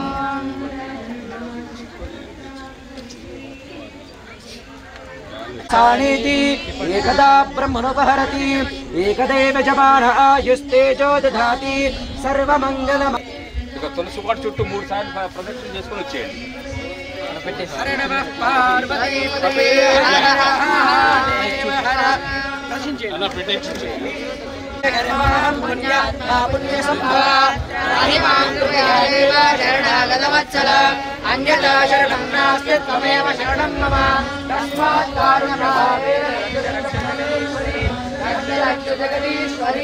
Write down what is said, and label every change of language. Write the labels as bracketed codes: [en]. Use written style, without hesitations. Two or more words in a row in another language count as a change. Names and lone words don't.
[sa] सानिति एकदा ब्रह्मणोपहरति एकदेव जमान आयुस्तेजो दधाति सर्वमंगलम. [te] తులసి కోట చుట్టూ 3 సార్లు ప్రదక్షిణ చేసుకొని వచ్చేయండి. [sa] హరే నమః పార్వతీ పతే హర హర [te] దర్శించేయండి. అలా పెట్టేయండి. [sa] పుణ్య సంభవ శరణాగతవత్సల అన్యతా శరణం నాస్తి త్వమేవ శరణం మమ తస్మాత్ జగదీశ్వరి.